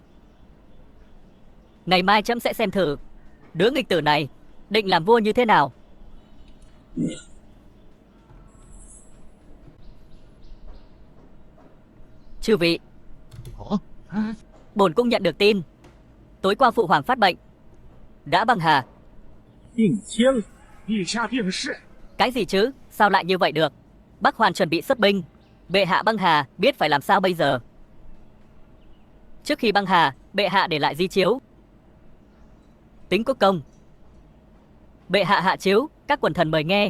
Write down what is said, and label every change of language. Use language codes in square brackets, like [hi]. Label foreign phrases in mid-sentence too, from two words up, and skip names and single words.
[vi] Ngày mai trẫm sẽ xem thử đứa nghịch tử này định làm vua như thế nào. Chư vị, bổn cung nhận được tin, tối qua phụ hoàng phát bệnh, đã băng hà. [zh] 病轻，陛下病逝。 [vi] Cái gì chứ, sao lại như vậy được? Bắc Hoàn chuẩn bị xuất binh, bệ hạ băng hà, biết phải làm sao bây giờ. Trước khi băng hà, bệ hạ để lại di chiếu, tính quốc công. Bệ hạ hạ chiếu, các quần thần mời nghe.